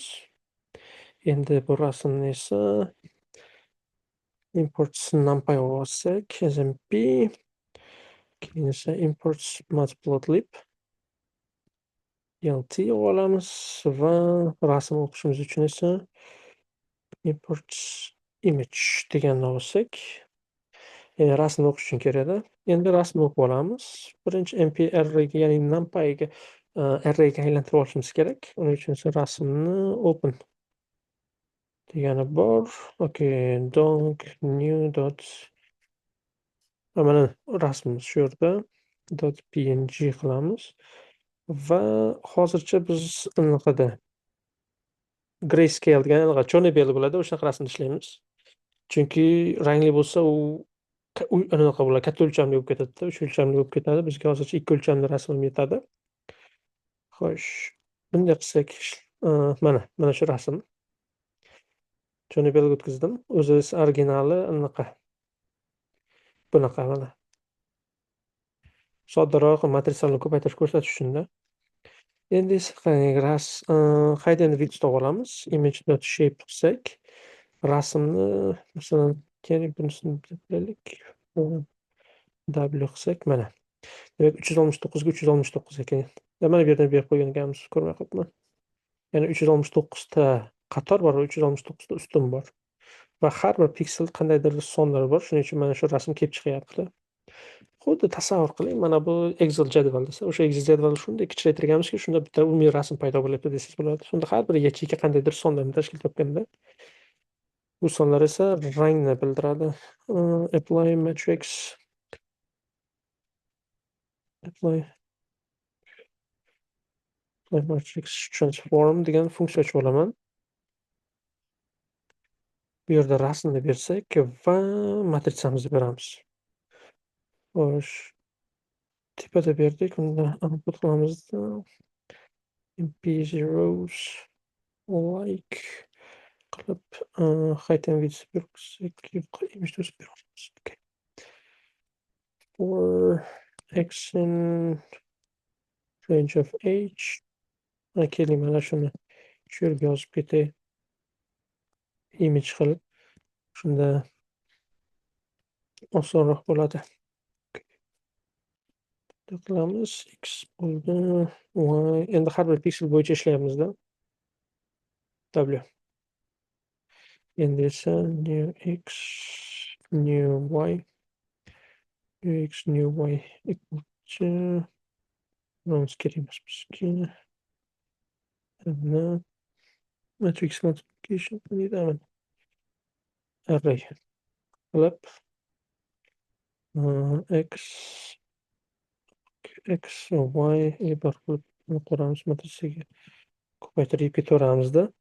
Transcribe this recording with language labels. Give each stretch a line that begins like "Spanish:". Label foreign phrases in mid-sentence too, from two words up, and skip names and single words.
Uzbek: Endi bu rasmni esa
English: imports numpy
Uzbek: olsak, smp, keyin esa
English: imports matplotlib lt
Uzbek: olamiz va rasm o'qishimiz uchun esa
English: imports image
Uzbek: deganni olsak, ya'ni rasmni o'qish uchun kerakda. Endi rasmni o'qib olamiz. Birinchi mp arrayga, ya'ni numpyga arrayga aylantirib olishimiz kerak. Uning uchun esa rasmni open degani bor. Okay,
English: dog new dot
Uzbek: mana rasmimiz shu yerda .png qilamiz va hozircha biz anaqada grayscale degan anaqa черно-белый bo'ladi, o'shanaqa rasmda ishlaymiz. Chunki rangli bo'lsa u anaqa bo'ladi, katta o'lchamli bo'lib ketadi-da, 3 o'lchamli bo'lib ketadi. Bizga hozircha 2 o'lchamli rasmim yetadi. Xo'sh, bunday qilsak, mana shu rasm. черно-белый o'tkazdim. O'zi originali anaqa. Bunaqa mana. Soddaroq matrisalarni ko'paytirib ko'rsatish uchun-da. Endi esa qarang,
English: hide and width olamiz.
Uzbek: Image.shape qilsak, rasmni masalan, keling bunisini qilaylik. W qilsak mana. Demak 369 ga 369 ekan. Mana bu yerdan berib qo'ygan ekanmiz, ko'rmay qolibman. Ya'ni 369 ta qator bor va 369 ta ustun bor. Va har bir piksel qandaydir sonlar bor. Shuning uchun mana shu rasm kelib chiqyapti. Xuddi tasavvur qiling, mana bu Excel jadval desa, o'sha Excel jadvalni shunday kichraytirganmizki, shunda bitta umumiy rasm paydo bo'lyapti desangiz bo'ladi. Shunda har bir yacheyka qandaydir sonlarni tashkil topganda, bu sonlar esa rangni bildiradi.
English: Apply matrix apply matrix transform degan funksiya ochib olaman.
Uzbek: Bu yerda rasmni bersak va matritsamizni beramiz. Xo'sh, tepada berdik, unda input qilamizda mp0 like qilib
English: height and width
Uzbek: bersak, image beramiz. Okay.
English: For x in range of h,
Uzbek: keling mana shuni shu yerga yozib ketay. Image qilib, shunda osonroq bo'ladi. Qilamiz x bo'ldi, y endi har bir piksel bo'yicha ishlayapmiz-da.
English: W.
Uzbek: Endi esa
English: new x new y x new y equal to
Uzbek: kerak emas bizga.
English: Matrix multiplication
Uzbek: qilamiz. Array qilib x y bar qilib ko'ramiz, matrisaga ko'paytirib ketaveramizda.